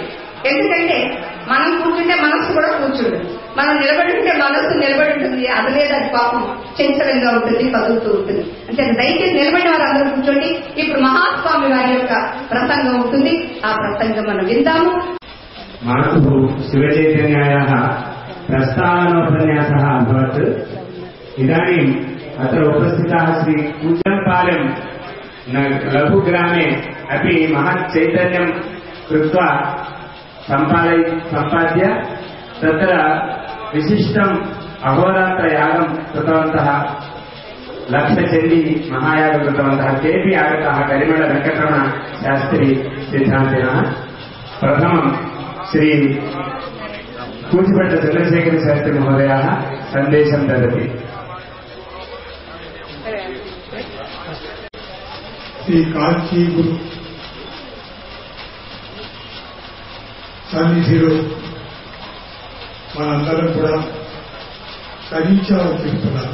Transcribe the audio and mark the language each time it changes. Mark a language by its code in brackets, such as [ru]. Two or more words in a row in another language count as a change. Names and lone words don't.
[te] ఎందుకంటే మనం కూర్చుంటే మనస్సు కూడా కూర్చుంటుంది, మనం నిలబడి ఉంటే మనస్సు నిలబడి ఉంటుంది. అది లేదా అది పాపం చంచలంగా ఉంటుంది, కదులుతూ ఉంటుంది. అంటే దయచేసి నిలబడిన వారు అందరూ కూర్చోండి. ఇప్పుడు మహాస్వామి వారి యొక్క ప్రసంగం ఉంటుంది, ఆ ప్రసంగం మనం విందాము. [sa] మాతు శివచైతన్యాయాः प्रस्तावनोपन्यासः अभवत्। इदानीम् अत्र उपस्थिताः श्री कूजनपालెం लघुग्रामे अपि महत् चैतन्यं कृत्वा सम्पाद्य तत्र विशिष्टम् अहोरात्रयागं कृतवन्तः, लक्षचण्डी महायागं कृतवन्तः। तेपि आगताः करिमळ वेङ्कटरमण शास्त्री सिद्धान्तिनः। प्रथमं श्री कूचिभट्ट चन्द्रशेखर शास्त्री महोदयः सन्देशं ददति। [te] శ్రీ కాంచీ గురు సన్నిధిలో మనందరం కూడా కరించాలని చెప్తున్నారు.